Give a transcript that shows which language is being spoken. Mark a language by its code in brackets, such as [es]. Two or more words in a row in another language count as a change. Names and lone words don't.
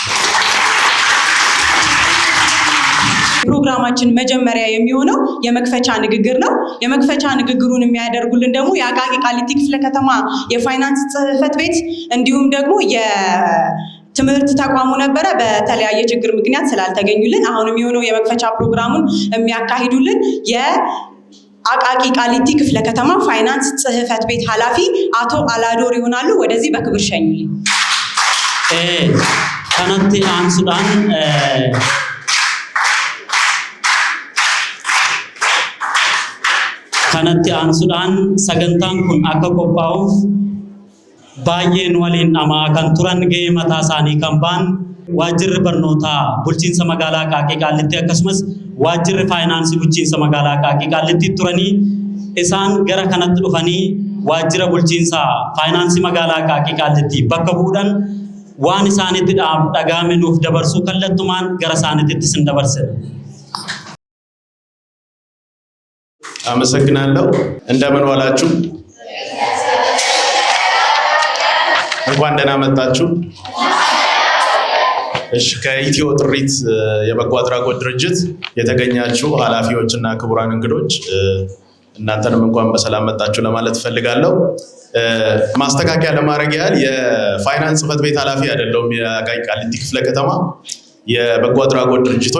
[am] ፕሮግራማችን መጀመሪያ የሚሆነው የመክፈቻ ንግግር ነው። የመክፈቻ ንግግሩን የሚያደርጉልን ደግሞ የአቃቂ ቃሊቲ ክፍለ ከተማ የፋይናንስ ጽሕፈት ቤት እንዲሁም ደግሞ የትምህርት ተቋሙ ነበረ። በተለያየ ችግር ምክንያት ስላልተገኙልን አሁን የሚሆነው የመክፈቻ ፕሮግራሙን የሚያካሂዱልን የአቃቂ ቃሊቲ ክፍለ ከተማ ፋይናንስ ጽሕፈት ቤት ኃላፊ አቶ አላዶር ይሆናሉ። ወደዚህ በክብር ሸኙልኝ። [om] kanatti aansuudhaan kanatti aansuudhaan sagantaan kun akka qophaa'uuf baay'een waliin dhamaa kan turan ga'ee mataa isaanii kan ba'an waajjirri barnootaa bulchiinsa magaalaa Aqaaqii Qaallittii akkasumas waajjirri faayinaansii bulchiinsa magaalaa Aqaaqii Qaallittii turanii isaan gara kanatti dhufanii waajjira bulchiinsa faayinaansii magaalaa Aqaaqii Qaallittii bakka bu'uudhaan waan isaanitti dhaga'ame nuuf dabarsuu kallattumaan gara isaaniitti sin dabarsina. [am] አመሰግናለሁ። እንደምን ዋላችሁ? እንኳን ደህና መጣችሁ። እሺ፣ ከኢትዮ ጥሪት የበጎ አድራጎት ድርጅት የተገኛችሁ ኃላፊዎችና ክቡራን እንግዶች እናንተንም እንኳን በሰላም መጣችሁ ለማለት ፈልጋለሁ። ማስተካከያ ለማድረግ ያህል የፋይናንስ ጽሕፈት ቤት ኃላፊ አይደለሁም። የአቃቂ ቃሊቲ ክፍለ ከተማ የበጎ አድራጎት ድርጅቶች